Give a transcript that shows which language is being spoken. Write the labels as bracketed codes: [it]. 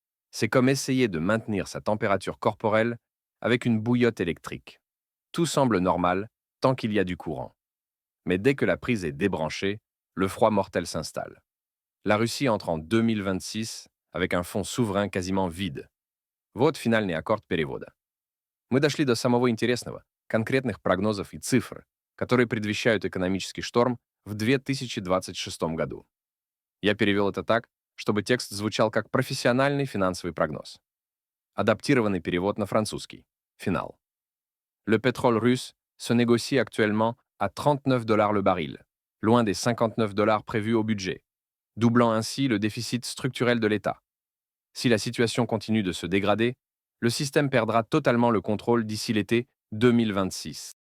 [fr] C'est comme essayer de maintenir sa température corporelle avec une bouillotte électrique. Tout semble normal tant qu'il y a du courant. Mais dès que la prise est débranchée, le froid mortel s'installe. La Russie entre en 2026 avec un fonds souverain quasiment vide. [ru] Вот финальный аккорд перевода. Мы дошли до самого интересного, конкретных прогнозов и цифр, которые предвещают экономический шторм в 2026 году. Я перевел это так, чтобы текст звучал как профессиональный финансовый прогноз. Адаптированный перевод на французский. Финал. [fr] Le pétrole russe se négocie actuellement à 39 dollars le baril, loin des 59 dollars prévus au budget, doublant ainsi le déficit structurel de l'État. Si la situation continue de se dégrader, le système perdra totalement le contrôle d'ici l'été 2026.